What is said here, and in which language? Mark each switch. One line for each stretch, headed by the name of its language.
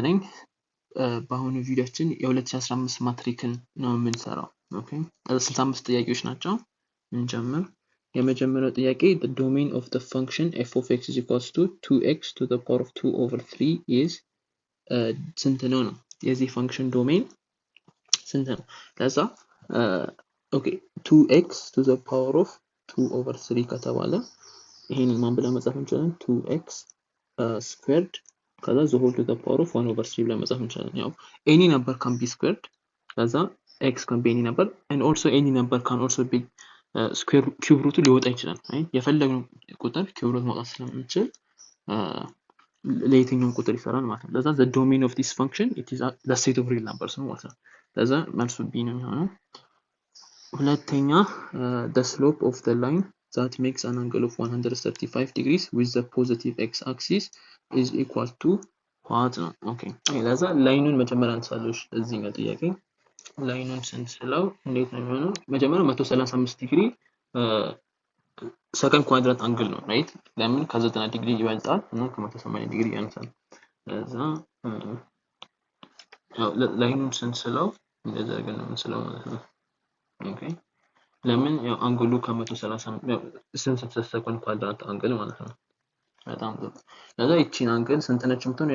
Amharic: ነኝ በአሁኑ ቪዲዮአችን የ2015 ማትሪክን ነው የምንሰራው። ኦኬ 65 ጥያቄዎች ናቸው። እንጀምር። የመጀመሪያው ጥያቄ
English: the domain of the function f of x is equals to 2x to the power of 2 over 3 is
Amharic: ስንት ነው ነው የዚህ ፈንክሽን ዶሜን ስንት ነው? ለዛ ኦኬ 2x to the power of 2 over 3 ከተባለ ይሄን ማን ብለን መጻፍ እንችላለን? 2x squared ከዛ the whole to the power of 1 over 3 ብለን መጻፍ እንችላለን። ያው
English: any number can be squared ከዛ x can be any number and also any number can also be square cube root
Amharic: ሊወጣ ይችላል። አይ የፈለግነው ቁጥር cube root ማውጣት ስለምንችል ለየትኛውም ቁጥር ይሰራል ማለት ነው። ለዛ
English: the domain of this function it is the set of real numbers
Amharic: ነው ማለት ነው። ለዛ መልሱ b ነው የሚሆነው። ሁለተኛ
English: the slope of the line that makes an angle of 135 degrees with the positive x axis is equal to what
Amharic: ነው? ኦኬ ለዛ ላይኑን መጀመሪያ እንሳለሽ እዚህኛው ጥያቄ ላይኑን ስንስለው እንዴት ነው የሚሆነው? መጀመሪያ 135 ዲግሪ ሰከንድ ኳድራት አንግል ነው ራይት? ለምን ከ90 ዲግሪ ይበልጣል እና ከ180 ዲግሪ ያንሳል። ለዛ ያው ላይኑን ስንስለው እንደዛ አድርገን ነው የምንስለው ማለት ነው። ኦኬ ለምን ያው አንግሉ ከ130 ሰከንድ ኳድራት አንግል ማለት ነው። በጣም ጥሩ። ለዛ ይቺን አንግል ስንት ነች የምትሆነው?